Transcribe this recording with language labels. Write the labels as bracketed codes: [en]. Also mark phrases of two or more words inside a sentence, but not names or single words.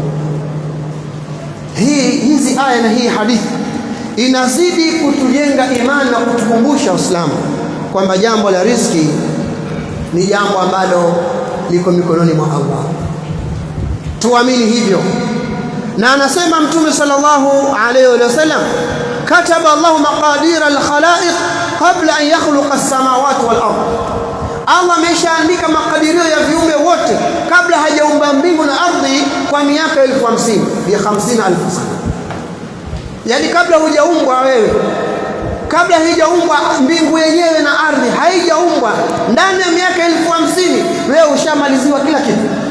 [sw] Hizi aya na hii hadithi inazidi kutujenga imani na kutukumbusha Uislamu kwamba jambo la riziki ni jambo ambalo liko mikononi mwa Allah. Tuamini hivyo. Na anasema Mtume [ar] صلى الله عليه وسلم, كتب الله مقادير الخلائق قبل أن يخلق السماوات والأرض. [sw] Allah ameshaandika makadirio ya viumbe wote kabla hajaumba mbingu na ardhi kwa miaka 50,000 sana. Yani kabla hujaumbwa wewe kabla haijaumbwa mbingu yenyewe na ardhi, haijaumbwa, ndani ya miaka 50,000 wewe ushamaliziwa kila kitu.